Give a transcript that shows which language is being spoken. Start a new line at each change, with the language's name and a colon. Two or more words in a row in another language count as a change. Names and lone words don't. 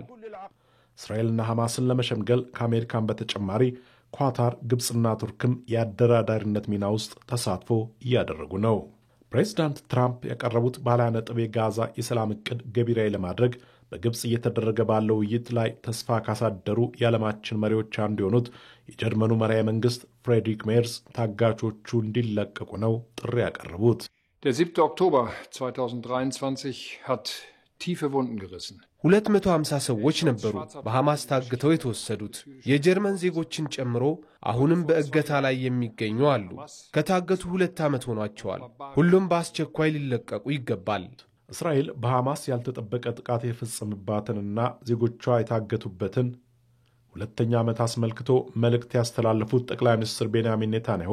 Amharic: እስራኤልና ሐማስን ለመሸምገል ከአሜሪካን በተጨማሪ ኳታር፣ ግብፅና ቱርክም የአደራዳሪነት ሚና ውስጥ ተሳትፎ እያደረጉ ነው። ፕሬዚዳንት ትራምፕ ያቀረቡት ባለ 20 ነጥብ የጋዛ የሰላም ዕቅድ ገቢራዊ ለማድረግ በግብፅ እየተደረገ ባለው ውይይት ላይ ተስፋ ካሳደሩ የዓለማችን መሪዎች አንዱ የሆኑት የጀርመኑ መራሄ መንግስት ፍሬድሪክ ሜርስ ታጋቾቹ እንዲለቀቁ ነው ጥሪ ያቀረቡት።
German: Der 7. Oktober 2023 hat tiefe Wunden gerissen.
Amharic: 250 ሰዎች ነበሩ በሐማስ ታግተው የተወሰዱት የጀርመን ዜጎችን ጨምሮ አሁንም በእገታ ላይ የሚገኙ አሉ። ከታገቱ 2 ዓመት ሆኗቸዋል። ሁሉም በአስቸኳይ ሊለቀቁ ይገባል። እስራኤል በሐማስ ያልተጠበቀ ጥቃት የፈጸመባትንና ዜጎቿ የታገቱበትን ሁለተኛ ዓመት አስመልክቶ መልእክት ያስተላለፉት ጠቅላይ ሚኒስትር ቤንያሚን ኔታንያሁ